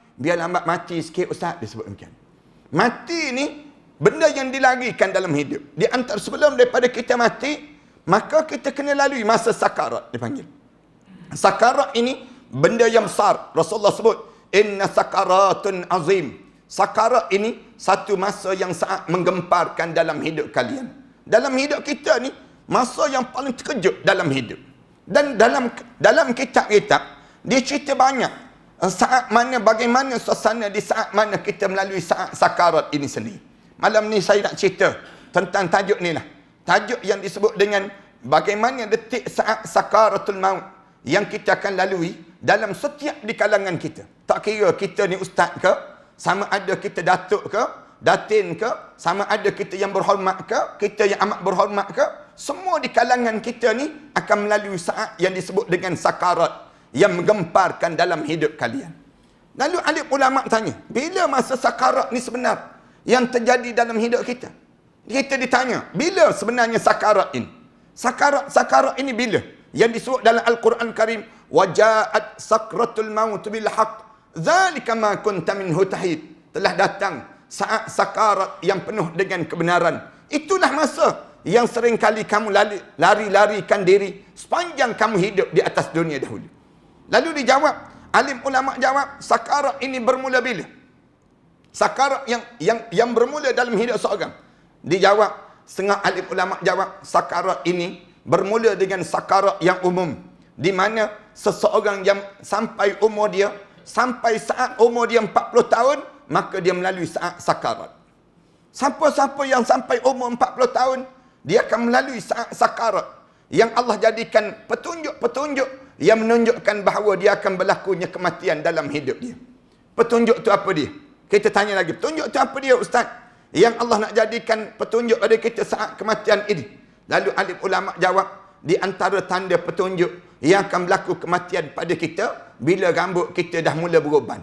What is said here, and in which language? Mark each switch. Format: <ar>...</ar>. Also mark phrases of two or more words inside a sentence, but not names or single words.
<ms>Biar lambat mati sikit ustaz, dia sebut demikian. Mati ni benda yang dilarikan dalam hidup. Di antara sebelum daripada kita mati, maka kita kena lalui masa sakarat, dipanggil. Sakarat ini benda yang besar. Rasulullah sebut,</ms> <ar>إن سكرات عظيم.</ar> <ms>Sakarat ini satu masa yang sangat menggemparkan dalam hidup kalian. Dalam hidup kita ni, masa yang paling terkejut dalam hidup. Dan dalam kitab-kitab, dia cerita banyak saat mana, bagaimana suasana di saat mana kita melalui saat sakarat ini sendiri. Malam ni saya nak cerita tentang tajuk ni lah. Tajuk yang disebut dengan bagaimana detik saat sakaratul maut yang kita akan lalui dalam setiap di kalangan kita. Tak kira kita ni ustaz ke, sama ada kita datuk ke, datin ke, sama ada kita yang berhormat ke, kita yang amat berhormat ke, semua di kalangan kita ni akan melalui saat yang disebut dengan sakarat yang menggemparkan dalam hidup kalian. Lalu alim ulama tanya, bila masa sakarat ni sebenar yang terjadi dalam hidup kita? Kita ditanya, bila sebenarnya sakarat ini? Sakarat ini bila? Yang disebut dalam Al-Quran Karim,</ms> <ar>وجاءت سكرة الموت بالحق ذلك ما كنت منه تحيد.</ar> <ms>Telah datang saat sakarat yang penuh dengan kebenaran. Itulah masa yang sering kali kamu lari-larikan diri sepanjang kamu hidup di atas dunia dahulu. Lalu dijawab, alim ulama jawab, sakarat ini bermula bila? Sakarat yang bermula dalam hidup seorang. Dijawab, setengah alim ulama jawab, sakarat ini bermula dengan sakarat yang umum, di mana seseorang yang sampai saat umur dia 40 tahun, maka dia melalui saat sakarat. Siapa-siapa yang sampai umur 40 tahun, dia akan melalui saat sakarat yang Allah jadikan petunjuk-petunjuk yang menunjukkan bahawa dia akan berlakunya kematian dalam hidup dia. Petunjuk tu apa dia? Kita tanya lagi, petunjuk tu apa dia ustaz? Yang Allah nak jadikan petunjuk pada kita saat kematian ini. Lalu alim ulama jawab, di antara tanda petunjuk yang akan berlaku kematian pada kita, bila rambut kita dah mula beruban.</ms>